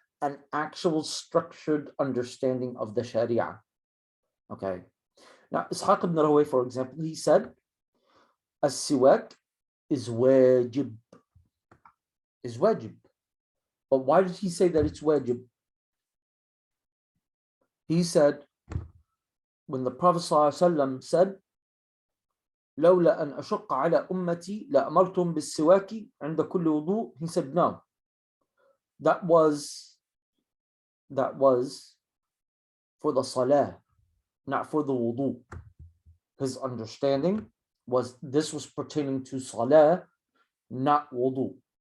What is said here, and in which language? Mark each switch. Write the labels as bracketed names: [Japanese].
[English] an actual structured understanding of the Sharia. Okay. Now, Ishaq ibn Rahway, for example, he said, as-siwak is wajib. Is wajib. But why did he say that it's wajib? He said, when the Prophet ﷺ said, [Arabic] لولا أن أشق على أمتي لأمرتهم بالسواك عند كل وضوء, [English] he said, no. That was for the salah, not for the wudu. His understanding was this was pertaining to salah, not wudu.